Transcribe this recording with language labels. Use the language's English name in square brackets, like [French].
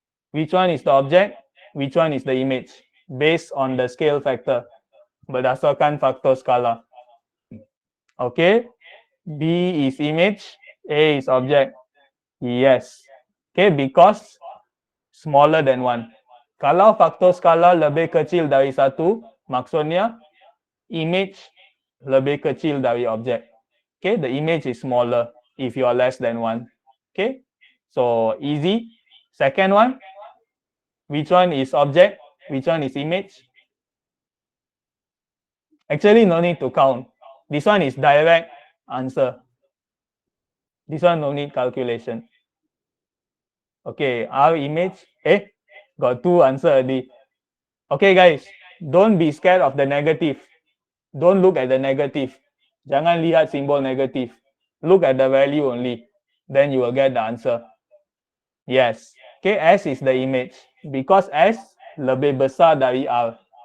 [English] Which one is the object? Which one is the image? Based on the scale factor. [Malay] Berdasarkan faktor skala. Okay. [English] B is image. A is object. Yes. Okay, because smaller than 1. [Malay] Kalau faktor skala lebih kecil dari 1, maksudnya image lebih kecil dari objek. [English] Okay, the image is smaller if you are less than 1. Okay, so easy. Second one, which one is object? which one is image? Actually, no need to count. This one is direct answer. This one no need calculation. Okay, our image, got two answer already. Okay guys, don't be scared of the negative. Don't look at the negative. [Malay] Jangan lihat simbol negative. [English] Look at the value only. Then you will get the answer. Yes. Okay, S is the image. [Malay] Because S lebih besar dari R.